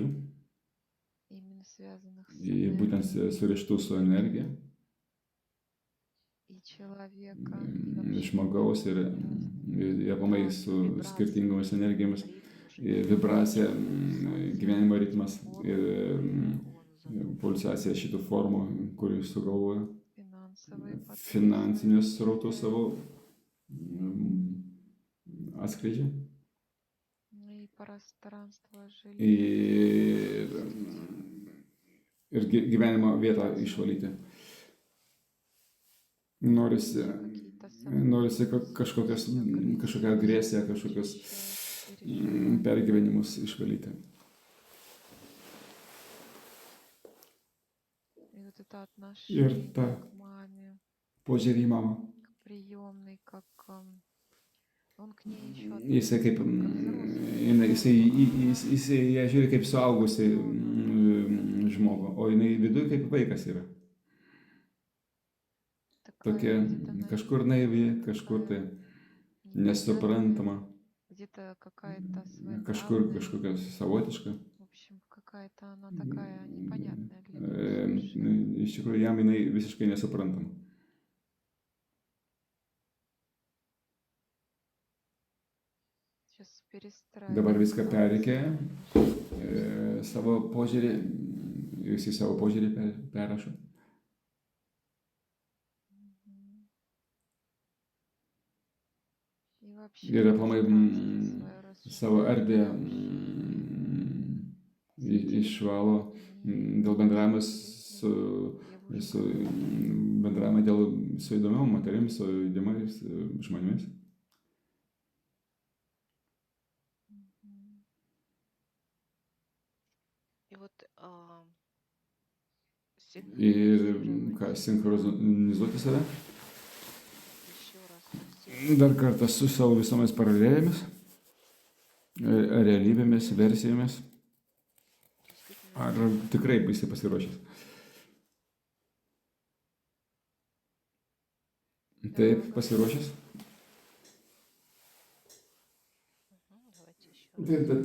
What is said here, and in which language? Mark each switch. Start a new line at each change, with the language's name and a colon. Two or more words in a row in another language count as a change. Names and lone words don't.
Russian: именно связанных с
Lithuanian: būtent
Russian: энергией
Lithuanian: surištų su energija,
Russian: и человека, и вообще
Lithuanian: žmogaus ir aplamai su skirtingomis energijomis, vibracija, gyvenimo ritmas ir pulsacija šitų formų, kurį sugalvoja,
Russian: финансовые потоки
Lithuanian: finansinius
Russian: свои
Lithuanian: srautus
Russian: измеряют,
Lithuanian: savo atskleidžia
Russian: и пространство жилища
Lithuanian: ir gyvenimo vietą išvalyti. Norisi kažkokią agresiją, kažkokius pergyvenimus išvalyti.
Russian: И вот это
Lithuanian: Ir
Russian: отношение
Lithuanian: ta
Russian: к маме,
Lithuanian: požiūrį į mamą.
Russian: приемный, как он к ней еще
Lithuanian: Jisai kaip, jisai ją žiūri kaip suaugusi žmogų, o jinai viduje kaip vaikas yra. Tokia kažkur naivi, kažkur tai nesuprantama,
Russian: где-то какая-то
Lithuanian: kažkur
Russian: своенравная,
Lithuanian: kažkokia savotiška.
Russian: в общем, какая-то она такая непонятная для него совершенно.
Lithuanian: Iš tikrųjų, jam jinai visiškai nesuprantama.
Russian: Сейчас перестраивает.
Lithuanian: Dabar viską perikė, savo požiūrį, jisai savo požiūrį perrašo.
Russian: Мгм. И вообще
Lithuanian: Ir aplamai
Russian: пространство свое
Lithuanian: savo erdvę
Russian: расширяет.
Lithuanian: išvalo dėl bendravimo su įdomiom moterims, su įdomiais žmonėmis. Мгм.
Russian: И вот
Lithuanian: Ir ką, sinchronizuoti save.
Russian: еще раз со всеми
Lithuanian: Dar kartą su savo visomis paralelėmis, realybėmis, versijomis.
Russian: действительно
Lithuanian: Ar tikrai esi pasiruošęs? Taip, pasiruošęs?
Russian: Давайте еще раз.